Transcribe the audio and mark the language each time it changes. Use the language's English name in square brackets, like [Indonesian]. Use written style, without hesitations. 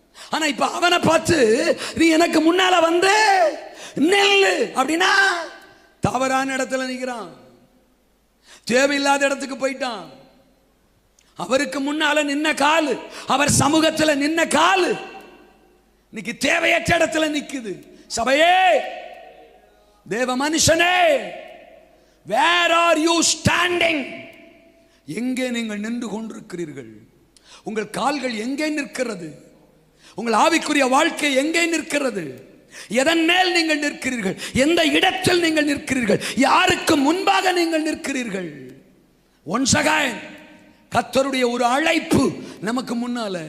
[Tamil] ஆனா இப்ப அவனை பார்த்து நீ எனக்கு முன்னால வந்து நில்லு அப்படின்னா தவறான இடத்துல நிக்கிறான், தேவையில்லாத இடத்துக்கு போயிட்டான். அவருக்கு முன்னால நின்ன காலு, அவர் சமூகத்தில் நின்ன காலு இன்னைக்கு தேவையற்ற இடத்துல நிக்குது. சபையே, தேவ மனுஷனே, [English] where are you standing? [Tamil] எங்கே நீங்கள் நின்று கொண்டிருக்கிறீர்கள்? உங்கள் கால்கள் எங்கே நிற்கிறது? உங்கள் ஆவிக்குரிய வாழ்க்கை எங்கே நிற்கிறது? எதன் மேல் நீங்கள் நிற்கிறீர்கள்? எந்த இடத்தில் நீங்கள் நிற்கிறீர்கள்? யாருக்கு முன்பாக நீங்கள் நிற்கிறீர்கள்? ஒன்ஸ் அகைன் கர்த்தருடைய ஒரு அழைப்பு நமக்கு முன்னால.